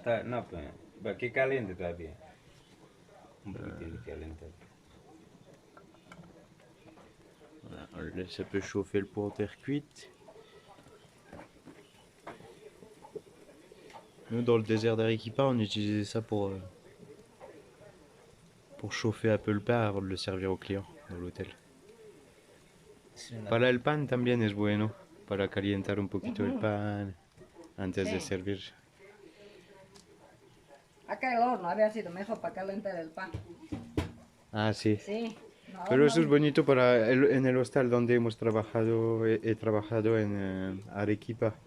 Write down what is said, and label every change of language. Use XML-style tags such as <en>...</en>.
<es>No, pues, que caliente todavía. Un poquito caliente.</es> <fr>Voilà, on le laisse un peu chauffer le pot en terre cuite. Nous, dans le désert d'Arequipa, on utilisait ça pour chauffer un peu le pain avant de le servir aux clients dans l'hôtel.</fr> <es>Para el pan también es bueno, para calentar un poquito el pan antes de servir. Acá el horno había sido mejor para calentar el pan. Ah, sí. Sí. No, Pero eso no. es bonito en el hostal donde hemos trabajado, he trabajado en Arequipa,</es>